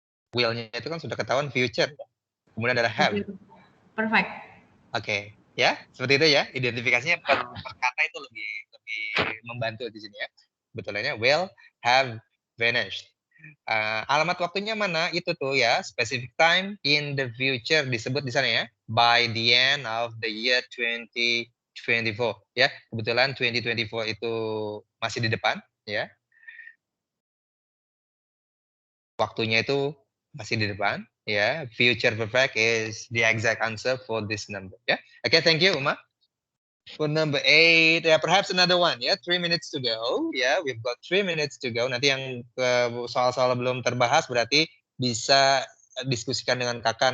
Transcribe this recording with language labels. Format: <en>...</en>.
<id>Will-nya itu kan sudah ketahuan future. Kemudian ada have. Perfect. Oke, ya, seperti itu ya. Identifikasinya per kata itu lebih membantu di sini ya. Betulnya</id> <en>will have vanished.</en> <id>Alamat waktunya mana? Itu tuh ya,</id> <en>specific time in the future</en> <id>disebut di sana ya.</id> <en>By the end of the year 2024 ya.</en> <id>Kebetulan 2024 itu masih di depan ya. Waktunya itu masih di depan.</id> <en>Yeah, future perfect is the exact answer for this number. Yeah. Okay, thank you, Uma. For number 8, perhaps another one. Yeah, 3 minutes to go. Yeah, we've got 3 minutes to go.</en> <id>Nanti yang soal-soal belum terbahas berarti bisa diskusikan dengan kakak.</id>